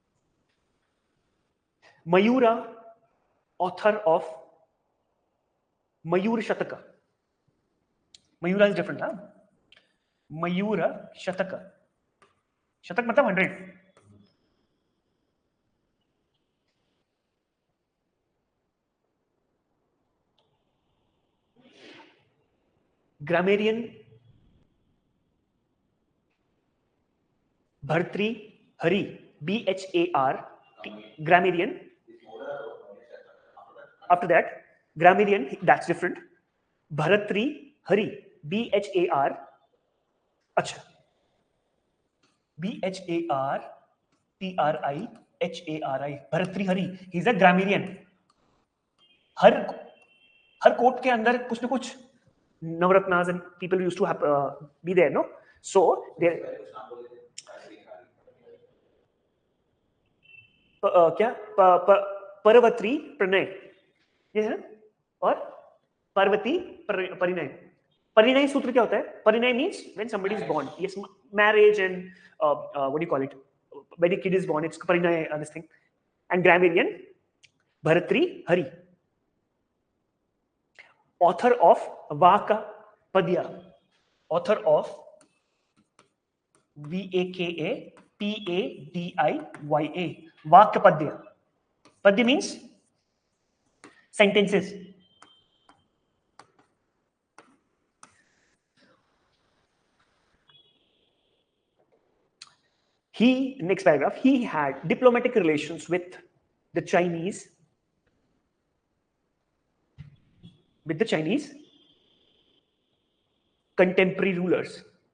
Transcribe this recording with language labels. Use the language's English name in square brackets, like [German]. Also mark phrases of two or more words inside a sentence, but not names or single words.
[English] Mayura, author of Mayur Shataka. Mayura is different, huh? Mayura Shataka. [Hindi] शतक मतलब 100. [English] Grammarian Bhartri Hari. BHAR. Grammarian. After that, grammarian, that's different. Bharatri Hari. BHAR. Acha. BHARTRIHARI. Bharatri Hari. He's a grammarian. [Hindi] हर कोर्ट के अंदर कुछ ना कुछ नवरत्नास [English] and people used to have, be there, no? So there [Hindi] क्या परवत्री प्रणय ये है और पार्वती परिणय. परिणय सूत्र क्या होता है? [English] परिणय means when somebody is born. Yes, marriage and what do you call it? When a kid is born, it's परिणय, this thing. And grammarian Bharatri Hari. Author of Vakapadya. Author of Vakapadya. Vakapadya. Padya means sentences. He, next paragraph, he had diplomatic relations with the Chinese contemporary rulers.